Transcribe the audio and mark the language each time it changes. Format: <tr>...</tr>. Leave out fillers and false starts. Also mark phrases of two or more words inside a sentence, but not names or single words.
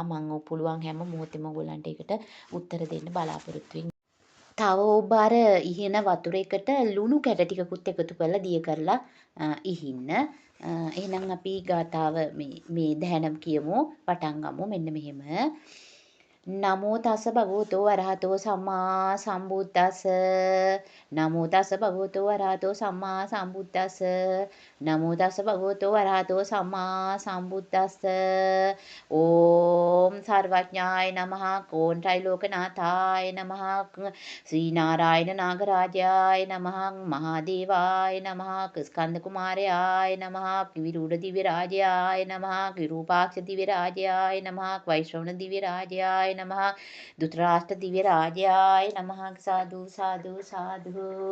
<si>මං පුළුවන් හැම මොහොතෙම ඔයගොල්ලන්ට ඒකට උත්තර දෙන්න බලාපොරොත්තු තව ඔබ අර ඉහෙන වතුර එකට ලුණු කැට ටිකකුත් එකතු කරලා දිය කරලා ඉහින්න. එහෙනම් අපි ගාතාව මේ දැහැනම් කියමු. පටන් ගමු. මෙන්න මෙහෙම.</si> <pi>නමෝ තස්ස භගවතෝ අරහතෝ සම්මා සම්බුද්දස්ස නමෝ තස්ස භගවතෝ අරහතෝ සම්මා සම්බුද්දස්ස නමෝ තස්ස භගවතෝ අරහතෝ සම්මා සම්බුද්දස්ස</pi> <sa>ඕම් සර්වඥාය නමः කෝණ්ඨයි ලෝකනාථාය නමः ශ්‍රී නාරායණ නාගරාජාය නමः මහදේවාය නමः ස්කන්ධ කුමාරයාය නමः විරූඪ දිව්‍ය රාජයාය නමः විරූපාක්ෂ දිව්‍ය රාජයාය නමः වෛශ්‍රවණ දිව්‍ය රාජයාය නමः ධෘතරාෂ්ට්‍ර දිව්‍ය රාජයාය නමः සාදු සාදු සාදු</sa>